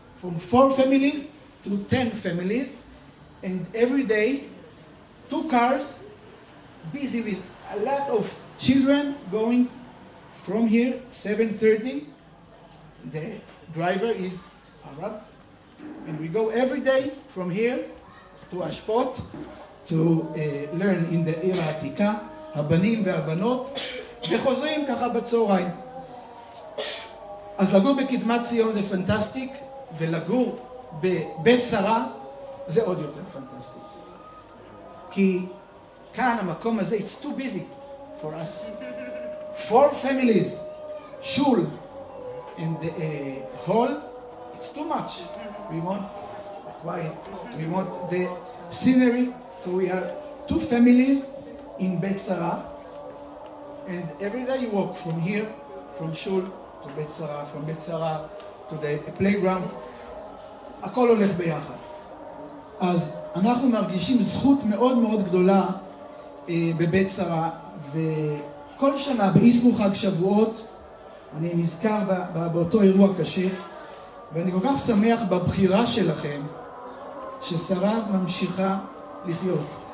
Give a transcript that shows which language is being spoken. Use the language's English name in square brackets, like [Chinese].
[English] From 4 families to 10 families, and every day 2 cars, busy with a lot of children going from here, 7:30. The driver is Arab, and we go every day from here to Ashpot to learn in the [Hebrew] עיר העתיקה, הבנים והבנות, וחוזרים ככה בצהריים. אז לגור בקדמת ציון זה פנטסטיק, ולגור בבית שרה זה עוד יותר פנטסטיק. כי כאן, המקום הזה, [English] it's too busy for us. 4 families, shul, and the hall, it's too much. We want quiet, we want the scenery, so we are 2 families in Beit Sara, and every day you walk from here, from shul to Beit Sara, from Beit Sara to the playground, [Hebrew] הכל הולך ביחד. אז אנחנו מרגישים זכות מאוד מאוד גדולה בבית שרה, וכל שנה באיסרו חג שבועות אני נזכר באותו אירוע קשה, ואני כל כך שמח בבחירה שלכם ששרה ממשיכה לחיות.